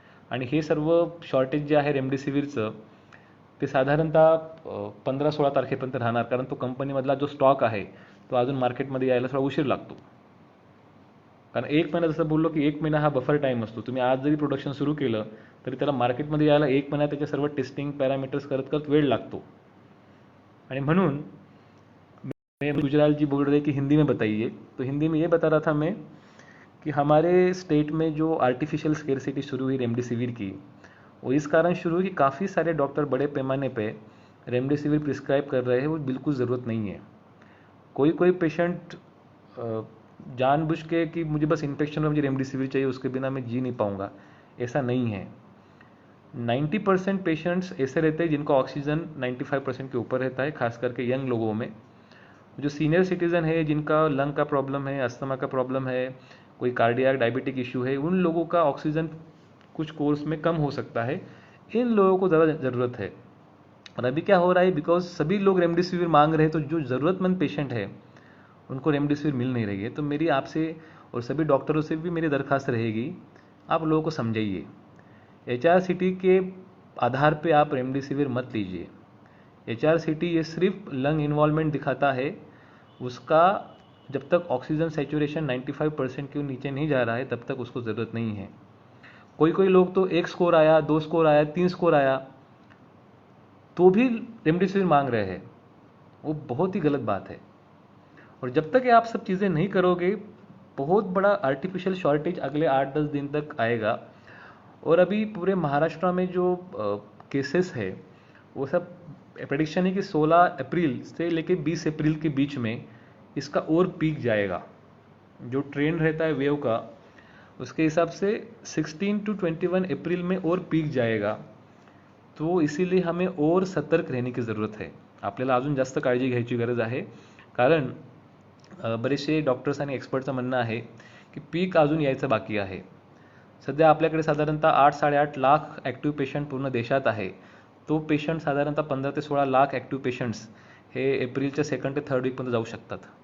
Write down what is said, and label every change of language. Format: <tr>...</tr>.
<mr>आणि हे सर्व शॉर्टेज जे आहे रेमडेसिवीरचं ते साधारणतः 15-16 तारखेपर्यंत राहणार, कारण तो कंपनीमधला जो स्टॉक आहे तो अजून मार्केटमध्ये यायला थोडा उशीर लागतो. कारण 1 महिना, जसं बोललो की 1 महिना हा बफर टाईम असतो. तुम्ही आज जरी प्रोडक्शन सुरू केलं तरी त्याला मार्केटमध्ये यायला 1 महिना त्याच्या सर्व टेस्टिंग पॅरामीटर्स करत करत वेळ लागतो. आणि म्हणून</mr> <hi>मैं गुजराल जी बोल रहे कि हिंदी में बताइए, तो हिंदी में ये बता रहा था मैं कि हमारे स्टेट में जो आर्टिफिशियल स्केरसिटी शुरू हुई रेमडेसिवीर की, वो इस कारण शुरू हुई कि काफ़ी सारे डॉक्टर बड़े पैमाने पे रेमडेसिवीर प्रिस्क्राइब कर रहे हैं, वो बिल्कुल ज़रूरत नहीं है. कोई कोई पेशेंट जानबूझ के कि मुझे बस इन्फेक्शन में मुझे रेमडेसिवीर चाहिए, उसके बिना मैं जी नहीं पाऊँगा, ऐसा नहीं है. 90% पेशेंट्स ऐसे रहते हैं जिनका ऑक्सीजन 95% के ऊपर रहता है, खास करके यंग लोगों में. जो सीनियर सिटीज़न है, जिनका लंग का प्रॉब्लम है, अस्थमा का प्रॉब्लम है, कोई कार्डियक डायबिटिक इशू है, उन लोगों का ऑक्सीजन कुछ कोर्स में कम हो सकता है. इन लोगों को ज़्यादा ज़रूरत है. और अभी क्या हो रहा है, बिकॉज सभी लोग रेमडेसिवीर मांग रहे हैं, तो जो ज़रूरतमंद पेशेंट है उनको रेमडेसिवीर मिल नहीं रही है. तो मेरी आपसे और सभी डॉक्टरों से भी मेरी दरख्वास्त रहेगी, आप लोगों को समझाइए. HRCT के आधार पे आप रेमडेसिवीर मत लीजिए. HRCT ये सिर्फ लंग इन्वॉल्वमेंट दिखाता है. उसका जब तक ऑक्सीजन सैचुरेशन 95% के नीचे नहीं जा रहा है तब तक उसको ज़रूरत नहीं है. कोई कोई लोग तो 1 स्कोर आया, 2 स्कोर आया, 3 स्कोर आया तो भी रेमडेसिवीर मांग रहे हैं. वो बहुत ही गलत बात है. और जब तक ये आप सब चीज़ें नहीं करोगे, बहुत बड़ा आर्टिफिशियल शॉर्टेज अगले 8-10 दिन तक आएगा. और अभी पूरे महाराष्ट्र में जो केसेस है वो सब प्रेडिक्शन है कि 16 अप्रैल से लेकर 20 अप्रैल के बीच में इसका और पीक जाएगा. जो ट्रेंड रहता है वेव का, उसके हिसाब से 16 to 21 अप्रैल में और पीक जाएगा. तो इसीलिए हमें और सतर्क रहने की ज़रूरत है.</hi> <mr>आपल्याला अजून जास्त काळजी घ्यायची गरज आहे. कारण बरेचसे डॉक्टर्स आणि एक्सपर्टचं म्हणणं आहे की पीक अजून यायचं बाकी आहे. सध्या आपल्याकडे साधारणतः 8-8.5 लाख ॲक्टिव्ह पेशंट पूर्ण देशात आहे. तो पेशंट साधारणतः 15 ते 16 लाख ॲक्टिव्ह पेशंट्स हे एप्रिलच्या 2nd ते 3rd वीकपर्यंत जाऊ शकतात.</mr>